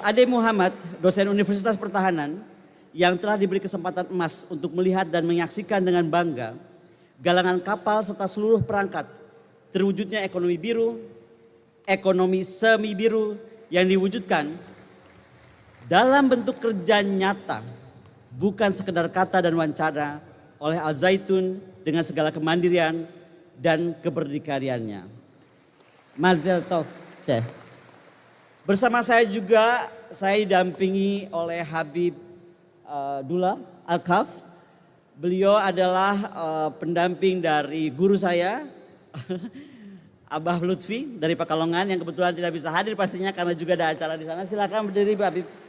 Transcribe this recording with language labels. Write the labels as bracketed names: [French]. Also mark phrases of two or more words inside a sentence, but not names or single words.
[Indonesian] Ade Muhammad, dosen Universitas Pertahanan, yang telah diberi kesempatan emas untuk melihat dan menyaksikan dengan bangga galangan kapal serta seluruh perangkat terwujudnya ekonomi biru, ekonomi semi biru yang diwujudkan dalam bentuk kerja nyata, bukan sekedar kata dan wawancara oleh Al-Zaitun dengan segala kemandirian dan keberdikariannya. [Hebrew] Mazel tov, [Indonesian] Syekh. Bersama saya juga saya didampingi oleh Habib Dula Al-Kaf. Beliau adalah pendamping dari guru saya, Abah Lutfi dari Pekalongan yang kebetulan tidak bisa hadir pastinya karena juga ada acara di sana. Silakan berdiri Pak Habib.